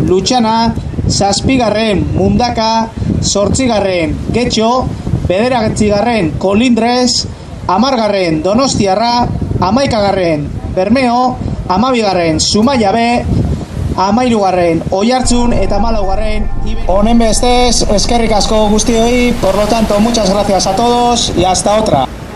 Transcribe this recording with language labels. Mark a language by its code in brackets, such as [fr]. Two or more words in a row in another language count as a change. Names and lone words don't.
[eu] Lutxana, 7. Mundaka, 8. Getxo, 9. Kolindrez, 10. Donostiarra, 11. Bermeo, 12. Zumaia B, 13. Oiartzun eta 14. Honen bestez, eskerrik asko guztioi, [es] por lo tanto, muchas gracias a todos y hasta otra.